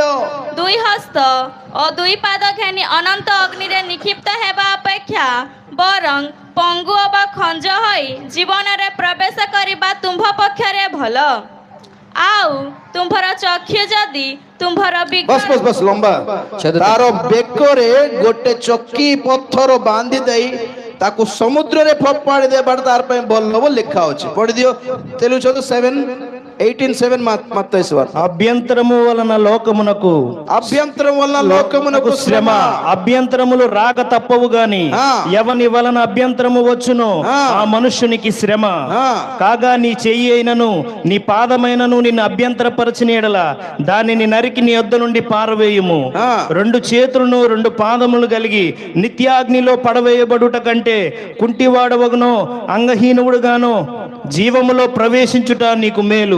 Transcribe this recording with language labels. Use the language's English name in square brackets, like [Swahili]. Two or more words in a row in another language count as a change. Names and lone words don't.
[Odia] ଦୁଇ ହସ୍ତ ଓ ଦୁଇ ପାଦ ଘେନି ଅନନ୍ତ ଅଗ୍ନିରେ ନିକ୍ଷିପ୍ତ ହେବା ଅପେକ୍ଷା ବରଂ ପଙ୍ଗୁ ବା ଖଞ୍ଜ ହୋଇ ଜୀବନରେ ପ୍ରବେଶ କରିବା ତୁମ୍ଭ ପକ୍ଷରେ ଭଲ ଆଉ ତୁମ୍ଭର ଚକ୍ଷୁ ଯଦି ତୁମ୍ଭର ବସ୍ ବସ୍ ବସ୍ ଲମ୍ବା ତାର ବେକରେ ଗୋଟେ ଚକି ପଥର ବାନ୍ଧି ଦେଇ ତାକୁ ସମୁଦ୍ରରେ ଫୋପାଡ଼ି ଦେବାଟା ତାର ପାଇଁ ଭଲ ହବ ଲେଖା ଅଛି ପଢି ଦିଅ [Telugu] తెలుగు చదువు 7:18 మత్తయి అభ్యంతరము వలన లోకమునకు అభ్యంతరం వలన లోకమునకు శ్రమ అభ్యంతరములు రాక తప్పవు గాని ఎవని వలన అభ్యంతరము వచ్చునో ఆ మనుష్యునికి శ్రమ కాగా నీ చెయ్యి అయినను నీ పాదమైనను నిన్ను అభ్యంతరపరచిన ఎడల దానిని నరికి నీ యొద్ద నుండి పారవేయుము రెండు చేతులను రెండు పాదములు కలిగి నిత్యాగ్నిలో పడవేయబడుట కంటే కుంటివాడవగునో అంగహీనుడుగానో జీవములో ప్రవేశించుట నీకు మేలు